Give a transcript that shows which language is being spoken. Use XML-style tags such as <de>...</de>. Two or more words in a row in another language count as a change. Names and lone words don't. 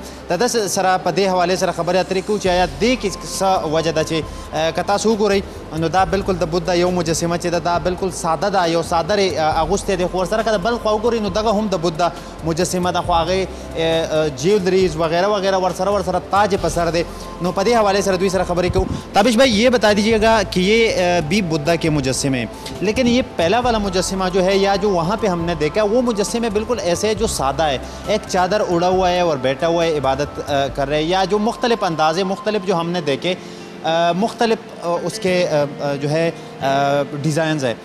<ps>د ده سره په دې حوالې سره خبرې اترې کوو چې آیا دې کې څه وجه ده چې که تاسو وګورئ نو دا بالکل د بودا یو مجسمه چې ده دا بالکل ساده ده, یو څادر یې اغوستی دی. خو ورسره که د بل خوا وګورئ نو دغه هم د بودا مجسمه ده, خو هغې جیولریز</ps> <ur>وغیرہ وغیرہ</ur> <ps>ورسره تاج په سر دی. نو په دې حوالې سره دوی سره خبرې کوو.</ps> <ur>تابش بھائی یہ بتا دیجیے گا کہ یہ بھی بودا کے مجسمے ہیں, لیکن یہ پہلا والا مجسمہ جو ہے یا جو وہاں پہ ہم نے دیکھا وہ مجسمے بالکل ایسے ہے جو سادہ ہے, ایک چادر اڑا ہوا ہے اور بیٹھا ہوا ہے عبادت کر رہے ہیں, یا جو مختلف اندازے مختلف جو ہم نے دیکھے مختلف اس کے جو ہے ڈیزائنز ہے.</ur>